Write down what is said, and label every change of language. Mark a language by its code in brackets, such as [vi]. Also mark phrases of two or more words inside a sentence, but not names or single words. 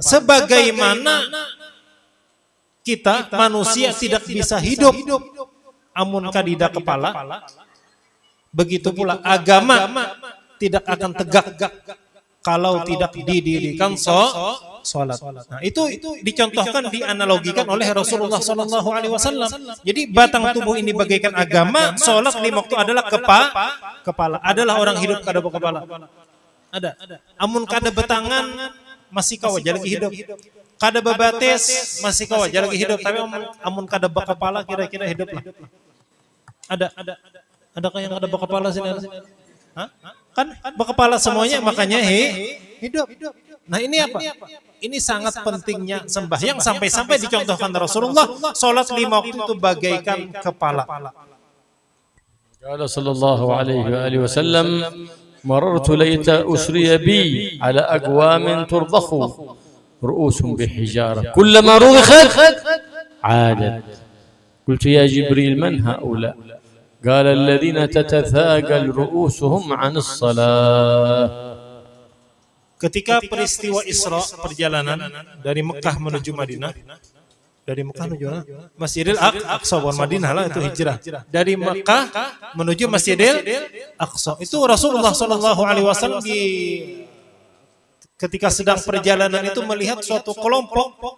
[id] Sebagaimana kita manusia tidak bisa hidup [bjn] amun kadida kepala, [id] begitu pula agama tidak akan tegak kalau tidak didirikan sholat. Nah, itu dicontohkan, dianalogikan oleh Rasulullah SAW. Jadi batang tubuh ini bagaikan agama, sholat 5 waktu adalah kepala. [bjn] Adalah orang hidup kada kepala. Ada. Amun kada betangan masih kawa lagi hidup. Kada bebates masih kawa lagi hidup. Tapi amun kada bekepala kira-kira hidup lah. Adakah yang kada bekepala sini? Hah? Kan bekepala semuanya, makanya hidup. [id] Nah ini apa? Ini sangat pentingnya sembahyang, sampai-sampai dicontohkan Rasulullah, sholat 5 waktu itu bagaikan kepala. [ar] قال صلى الله عليه وآله وسلم مررت ليت أسري بي على أقوام ترضخ رؤوسهم بحجارة كلما رضخت عادت قلت يا جبريل من هؤلاء قال الذين تتثاقل رؤوسهم عن الصلاة. [id] Ketika peristiwa Isra, perjalanan dari Mekah menuju Madinah, dari Mekah menuju Masjidil Aqsa, bukan Madinah lah, itu hijrah. Dari Mekah menuju Masjidil Aqsa. Itu Rasulullah SAW ketika sedang perjalanan itu melihat suatu kelompok.